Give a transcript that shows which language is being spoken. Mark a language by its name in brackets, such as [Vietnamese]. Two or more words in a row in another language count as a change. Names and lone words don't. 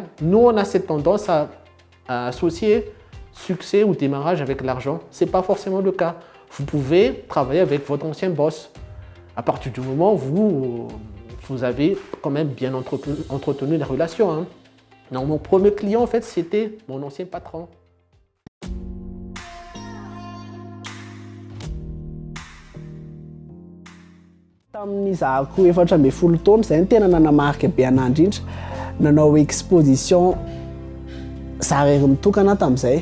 [French] Nous, on a cette tendance à associer succès ou démarrage avec l'argent. Ce n'est pas forcément le cas. Vous pouvez travailler avec votre ancien boss. À partir du moment où vous avez quand même bien entretenu la relation. Hein. Donc, mon premier client, en fait, c'était mon ancien patron. [Malagasy] Tamin'ny zahako 4 taona zay tena nanamarika be anahy indrindra nanao exposition za rery mitokana tamin'izay